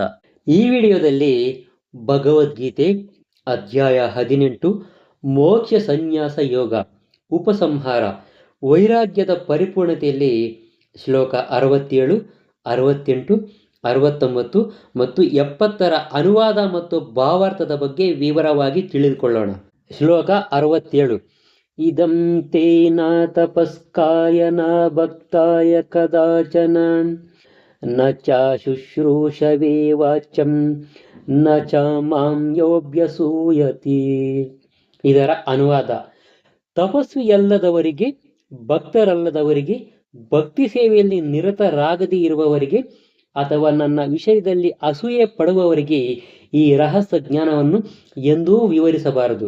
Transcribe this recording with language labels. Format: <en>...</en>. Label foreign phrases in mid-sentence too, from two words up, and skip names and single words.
<kn>ಈ ವಿಡಿಯೋದಲ್ಲಿ ಭಗವದ್ಗೀತೆ ಅಧ್ಯಾಯ 18 ಮೋಕ್ಷ ಸನ್ಯಾಸ ಯೋಗ ಉಪಸಂಹಾರ ವೈರಾಗ್ಯದ ಪರಿಪೂರ್ಣತೆಯಲ್ಲಿ ಶ್ಲೋಕ 67, 68, 69 ಮತ್ತು 70ರ ಅನುವಾದ ಮತ್ತು ಭಾವಾರ್ಥದ ಬಗ್ಗೆ ವಿವರವಾಗಿ ತಿಳಿದುಕೊಳ್ಳೋಣ. ಶ್ಲೋಕ 67.</kn> <sa>ಇದಂ ತೇನ ತಪಸ್ಕಾಯ ನ ಭಕ್ತಾಯ ಕದಾಚನ ನ ಚ ಶುಶ್ರೂಷವೇ ವಾಚ್ಯಂ ನ ಚ ಮಾಂ ಯೋಭ್ಯಸೂಯತಿ.</sa> <kn>ಇದರ ಅನುವಾದ: ತಪಸ್ವಿಯಲ್ಲದವರಿಗೆ, ಭಕ್ತರಲ್ಲದವರಿಗೆ, ಭಕ್ತಿ ಸೇವೆಯಲ್ಲಿ ನಿರತರಾಗದೇ ಇರುವವರಿಗೆ ಅಥವಾ ನನ್ನ ವಿಷಯದಲ್ಲಿ ಅಸೂಯೆ ಪಡುವವರಿಗೆ ಈ ರಹಸ್ಯ ಜ್ಞಾನವನ್ನು ಎಂದೂ ವಿವರಿಸಬಾರದು.</kn>